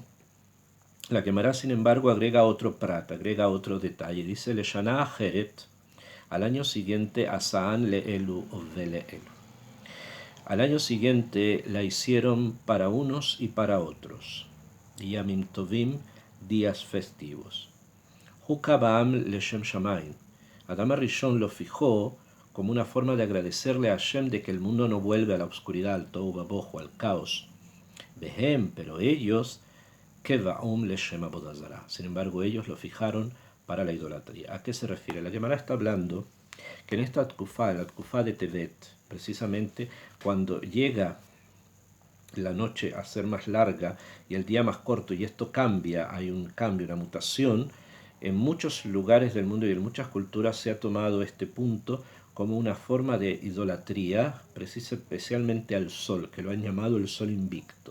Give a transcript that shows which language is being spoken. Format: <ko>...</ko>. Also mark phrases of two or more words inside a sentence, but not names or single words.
<es>La Gemara, sin embargo, agrega otro prat, agrega otro detalle. Dice,</es> <he>Leshana Ajeret,</he> <es>al año siguiente,</es> <he>Asaan leelu veleelu.</he> <es>Al año siguiente la hicieron para unos y para otros.</es> <he>Yamim Tovim,</he> <es>días festivos.</es> <he>Hukabam leshem shamaim.</he> <es>Adam HaRishon lo fijó como una forma de agradecerle a Hashem de que el mundo no vuelve a la oscuridad, al</es> <he>tohu vabohu,</he> <es>al caos. Behem, pero ellos,</es> <he>Kevaum leshem avodah zarah.</he> <es>Sin embargo, ellos lo fijaron para la idolatría. ¿A qué se refiere? La Gemara está hablando que en esta Tkufá, la Tkufá de Tevet, precisamente cuando llega la noche a ser más larga y el día más corto, y esto cambia, hay un cambio, una mutación, en muchos lugares del mundo y en muchas culturas se ha tomado este punto como una forma de idolatría, especialmente al sol, que lo han llamado el sol invicto.</es>